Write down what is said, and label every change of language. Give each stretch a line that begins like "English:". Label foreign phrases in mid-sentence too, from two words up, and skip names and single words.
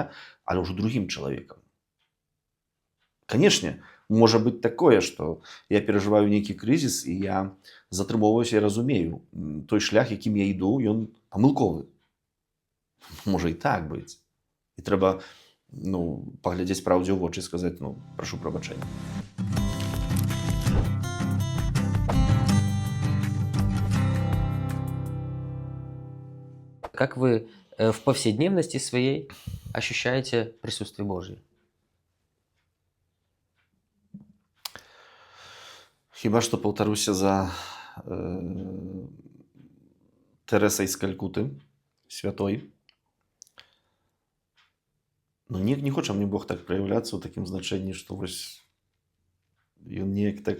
Belarusian: Але ўжо другім чалавекам. Канешне, можа быць такое, што я перажываю нейкі крызіс, і я затрымоўваюся і разумею, той шлях, якім я іду, ён памылковы. Можа і так быць. І трэба, ну, паглядзець праўдзе ў вочы і сказаць, ну, прашу прабачэння.
Russian: Как вы в повседневности своей ощущаете присутствие Божье?
Belarusian: Хіба што паўтаруся за Тэрэсай з Калькуты, святой. Ну, не хоча мне Бог так праяўляцца ў такім значэнні, што вось ён неяк так...